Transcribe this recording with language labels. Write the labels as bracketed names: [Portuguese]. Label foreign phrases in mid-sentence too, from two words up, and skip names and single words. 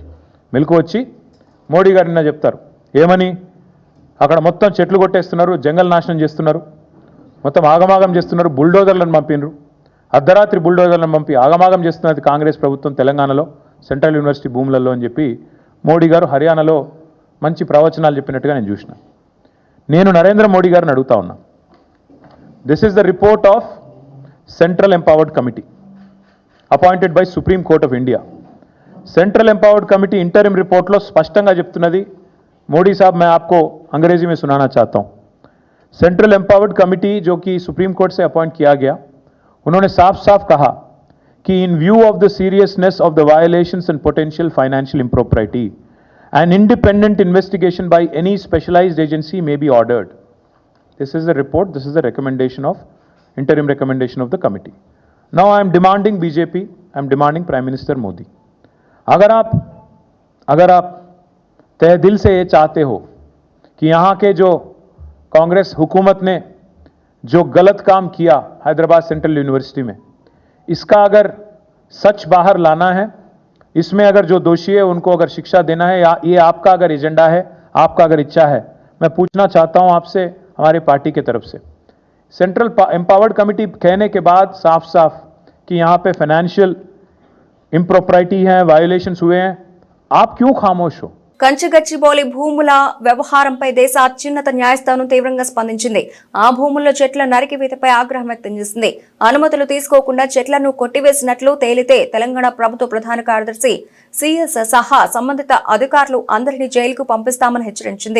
[Telugu] మెలకు వచ్చి మోడీ గారు నిన్న చెప్తారు ఏమని, అక్కడ మొత్తం చెట్లు కొట్టేస్తున్నారు, జంగల్ నాశనం చేస్తున్నారు, మొత్తం ఆగమాగం చేస్తున్నారు, బుల్డోజర్లను పంపినరు, అర్ధరాత్రి బుల్డోజర్లను పంపి ఆగమాగం చేస్తున్నది కాంగ్రెస్ ప్రభుత్వం తెలంగాణలో సెంట్రల్ యూనివర్సిటీ భూములలో అని చెప్పి మోడీ గారు హర్యానాలో మంచి ప్రవచనాలు చెప్పినట్టుగా నేను చూసిన. నేను నరేంద్ర మోడీ గారిని అడుగుతా ఉన్నా, [English] This is the report of Central Empowered Committee appointed by Supreme Court of India. [Telugu] సెంట్రల్ ఎంపవర్ड कमेटी [English] interim report [Telugu] లో స్పష్టంగా చెప్తున్నది. [Hindi] मोदी साहब मैं आपको अंग्रेजी में सुनाना चाहता हूं. सेंट्रल एम्पावर्ड कमेटी जो कि सुप्रीम कोर्ट से अपॉइंट किया गया, उन्होंने साफ साफ कहा कि [English] In view of the seriousness of the violations and potential financial impropriety, an independent investigation by any specialized agency may be ordered. This is the report, this is the recommendation of interim recommendation of the committee. Now I am demanding BJP, I am demanding Prime Minister Modi, [Hindi] अगर आप तहे दिल से ये चाहते हो कि यहाँ के जो कांग्रेस हुकूमत ने जो गलत काम किया हैदराबाद सेंट्रल यूनिवर्सिटी में, इसका अगर सच बाहर लाना है, इसमें अगर जो दोषी है उनको अगर शिक्षा देना है, या ये आपका अगर एजेंडा है, आपका अगर इच्छा है, मैं पूछना चाहता हूँ आपसे, हमारी पार्टी की तरफ से, सेंट्रल एम्पावर्ड कमेटी कहने के बाद साफ साफ कि यहाँ पे [English] financial impropriety [Hindi] है, वायोलेशंस हुए हैं, आप क्यों खामोश हो? [Telugu] కంచిగచ్చిబౌలి భూముల వ్యవహారంపై దేశ అత్యున్నత న్యాయస్థానం తీవ్రంగా స్పందించింది. ఆ భూముల్లో చెట్ల నరికివేతపై ఆగ్రహం వ్యక్తం చేసింది. అనుమతులు తీసుకోకుండా చెట్లను కొట్టివేసినట్లు తేలితే తెలంగాణ ప్రభుత్వ ప్రధాన కార్యదర్శి సిఎస్ సహా సంబంధిత అధికారులు అందరినీ జైలుకు పంపిస్తామని హెచ్చరించింది.